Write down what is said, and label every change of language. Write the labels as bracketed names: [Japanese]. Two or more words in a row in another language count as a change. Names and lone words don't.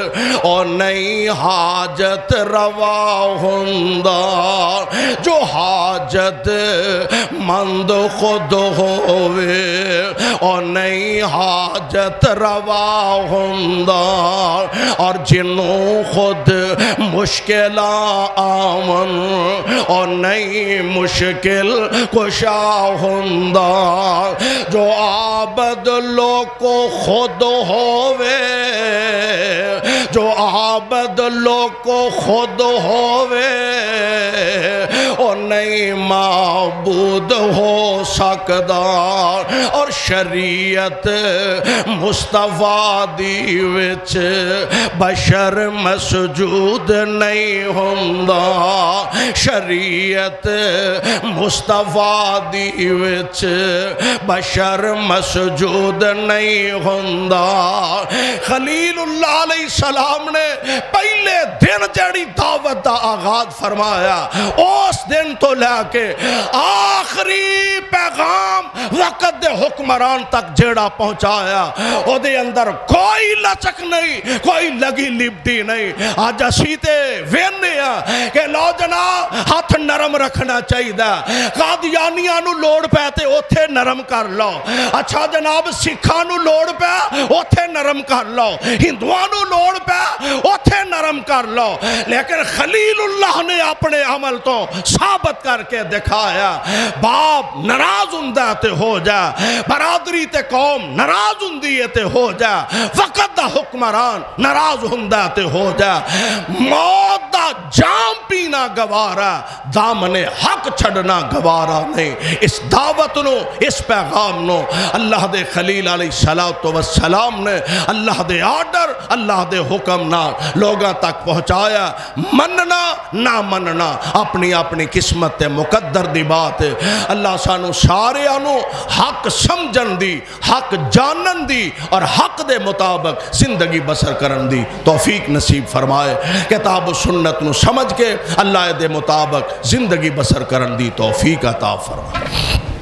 [Punjabi] اور نئی حاجت روا ہوندا، جو حاجت مند خود ہووے اور نئی حاجت روا ہوندا، اور جنوں خود مشکل آمن اور نئی مشکل کشا ہوندا، جو عابد لوگ کو خود ہووے، جو عابد لوگ کو خود ہووے اور نئی معبود ہو سکدا۔ اور شریعت مصطفیٰ دی وچ بشر مسجود نہیں ہوندا، شریعت مصطفیٰ دی وچ بشر مسجود نہیں ہوندا۔ خلیل اللہ علیہ السلام نے پہلے دن جڑی دعوت دا آغاز فرمایا، اس دن تو لے کے آخری پیغام وقت دے حکمران تک جیڑا پہنچایا، او دے اندر کوئی لچک نہیں، کوئی لگی لپٹی نہیں۔ آج اسی تے وینے ہیں کہ لو جناب ہاتھ نرم رکھنا چاہیے، قادیانیاں نو لوڑ پہ تے اوتھے نرم کر لو، اچھا جناب سکھاں نو لوڑ پہ اوتھے نرم کر لو، ہندوؤں نو لوڑ پہ اوتھے نرم کر لو، لیکن خلیل اللہ نے اپنے عمل تو ثابت کر کے دکھایا۔ باپ ناراض ہوندا تے ہو جا، برادری تے قوم ناراض ہوندی تے ہو جا، وقت دا حکمران ناراض ہوندا تے ہو جا، موت دا جام پینا گوارا، دامن حق چھڑنا گوارا نہیں۔ اس دعوت نو، اس پیغام نو اللہ دے خلیل علیہ السلام نے اللہ دے آرڈر، اللہ دے حکم نہ لوگاں تک پہنچایا۔ مننا نہ مننا اپنی اپنی قسمت مقدر دی بات ہے۔ اللہ سانو سارے آنو حق سمجھن دی، حق جانن دی اور حق دے مطابق زندگی بسر کرن دی توفیق نصیب فرمائے۔ کتاب و سنت نو سمجھ کے اللہ دے مطابق زندگی بسر کرن دی توفیق عطا فرمائے۔